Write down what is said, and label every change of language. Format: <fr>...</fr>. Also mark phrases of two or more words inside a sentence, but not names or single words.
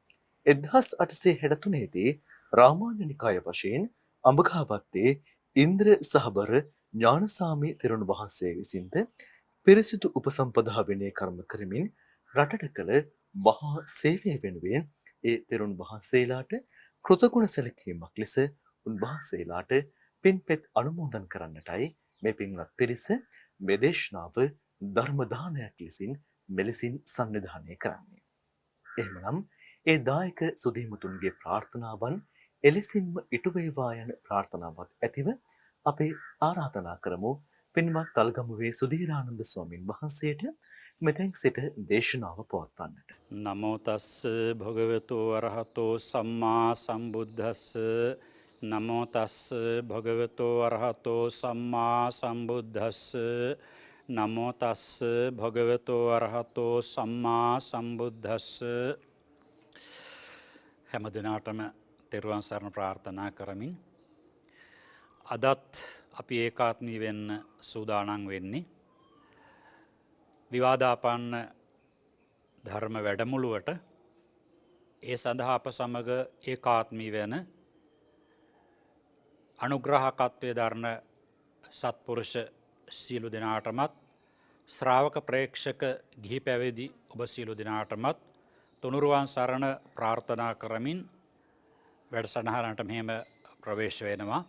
<si>1863 දී රාමාන්‍ය නිකාය වශයෙන් අඹගහවත්තේ ඉන්ද්‍ර සහබර ඥානසාමි තෙරුන් වහන්සේ විසින්ද පිරිසිදු උපසම්පදා විනය කර්ම කරමින් රටට කළ මහා සේවය වෙනුවෙන් ඒ තෙරුන් වහන්සේලාට කෘතගුණ සැලකීමක් ලෙස උන්වහන්සේලාට පින්පෙත් අනුමෝදන් කරන්නටයි මේ පින්වත් පිරිස මේ දේශනාව ධර්ම දානයක් ලෙසින් මෙලෙසින් සංවිධානය කරන්නේ. එහෙමනම් ඒ දායක සුදීමුතුන්ගේ ප්‍රාර්ථනාවන් එලෙසින්ම ඉටු වේවා යන ප්‍රාර්ථනාවත් ඇතිව අපි ආරාධනා කරමු පින්වත් තල්ගමුවේ සුධීරානන්ද ස්වාමින් වහන්සේට මෙතෙන් සිට දේශනාව පවත්වන්නට.</si> <pi>නමෝ තස්ස භගවතු අරහතෝ සම්මා සම්බුද්දස්ස නමෝ තස්ස භගවතු අරහතෝ සම්මා සම්බුද්දස්ස නමෝ තස්ස භගවතු අරහතෝ සම්මා සම්බුද්දස්ස.</pi> <si>හැම දිනාටම තෙරුවන් සරණ ප්‍රාර්ථනා කරමින් අදත් අපි ඒකාත්මී වෙන්න සූදානම් වෙන්නේ විවාදාපන්න ධර්ම වැඩමුළුවට. ඒ සඳහා අප සමග ඒකාත්මී වෙන අනුග්‍රහකත්වය දරන සත්පුරුෂ සියලු දෙනාටමත් ශ්‍රාවක ප්‍රේක්ෂක ගිහි පැවිදි ඔබ සියලු දෙනාටමත් තුනුරුවන් සරණ ප්‍රාර්ථනා කරමින් වැඩසටහනට මෙහෙම ප්‍රවේශ වෙනවා.</si>